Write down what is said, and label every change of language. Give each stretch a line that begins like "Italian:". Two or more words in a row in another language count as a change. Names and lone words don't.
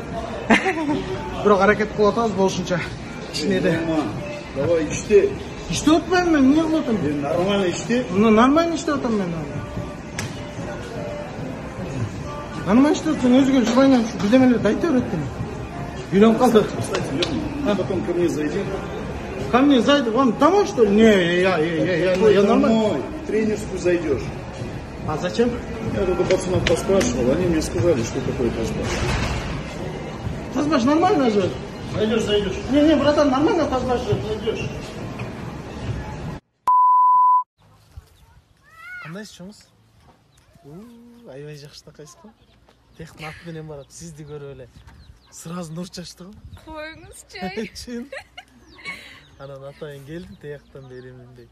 Kyrgyz: Бирок аракет кылып атабыз болушунча. Кичинеде. Давай иште. Иштеп атпаймын мен, эмне кылып атам? Нормально иште. Нормально иштеп атам мен. Нормально иштеп атсаң өзгө жылайын, бирдемелерди айта берет экен. Үйлөнүп калды.
Russian: Кстати, Лёва, потом ко мне зайди. Ко мне зайди, вам домой что ли? Не, я нормально. Тренерскую зайдешь. А зачем? Я тут у пацанов поспрашивал, они мне сказали, что такое тазбаш. Тазбаш нормально же. Зайдешь. Не, братан, нормально тазбаш же, зайдешь.
Kyrgyz: Кандай ишчиңиз? Аябай жакшынакайсыз го. Тектин аты менен барат, сизди көрүп эле. Сразу нур чачты го. Коюңузчу. Чын. Анан атайын келдим, тияктан беремин дейт.